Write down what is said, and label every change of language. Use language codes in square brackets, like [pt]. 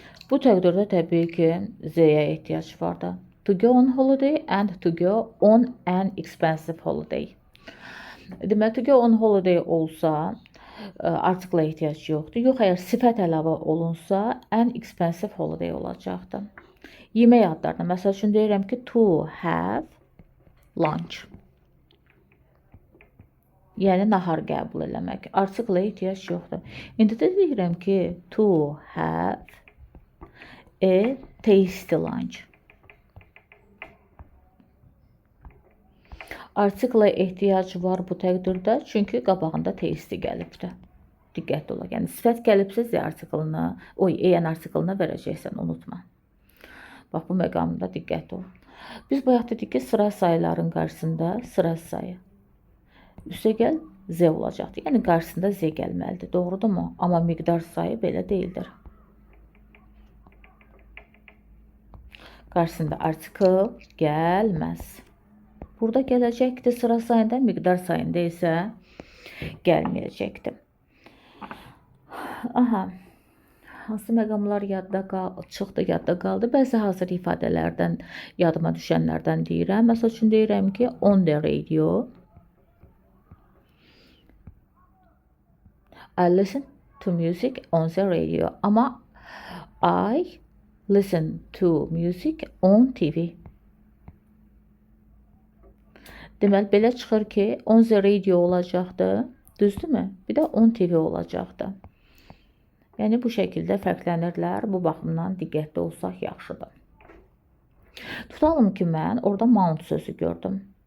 [az] Bu təqdirdə təbii ki, z-yə ehtiyac vardır. [en] To go on holiday and to go on an expensive holiday. [az] Deməli, [en] to go on holiday [az] olsa, artikla ehtiyac yoxdur. Yox, əgər sifət əlavə olunsa, [en] an expensive holiday [az] olacaqdır. Yemək adlarına, məsəl üçün deyirəm ki, [en] to have lunch. [az] Yəni, nahar qəbul eləmək. Artikla ehtiyac yoxdur. İndi də deyirəm ki, [en] to have a tasty lunch. [az] Artikla ehtiyac var bu təqdirdə, çünki qabağında tasty gəlibdir. Diqqətli olaq. Yəni, sifət gəlibsə, z artiklını, an artiklını verəcəksən, unutma. Bax, bu məqamda diqqətli ol. Biz bayaq dedik ki, sıra sayıların qarşısında sıra sayı. Üstəgəl z olacaqdır. Yəni, qarşısında z gəlməlidir. Doğrudurmu? Amma miqdar sayı belə deyildir. Qarşısında artikl gəlməz. Burada gələcəkdir sıra sayında, miqdar sayında isə gəlməyəcəkdir. Aha, hansı məqamlar çıxdı, yadda qaldı. Bəzi hazır ifadələrdən, yadıma düşənlərdən deyirəm. Məsəl üçün deyirəm ki, [en] on the radio. I listen to music on the radio. [az] Amma [en] I listen to music on TV. [az] Deməli, belə çıxır ki, [en] on the radio [az] olacaqdır, düzdürmü? Bir də [en] on TV [az] olacaqdır. Yəni, bu şəkildə fərqlənirlər. Bu baxımdan diqqətli olsaq yaxşıdır. Tutalım ki, mən orada mount sözü gördüm.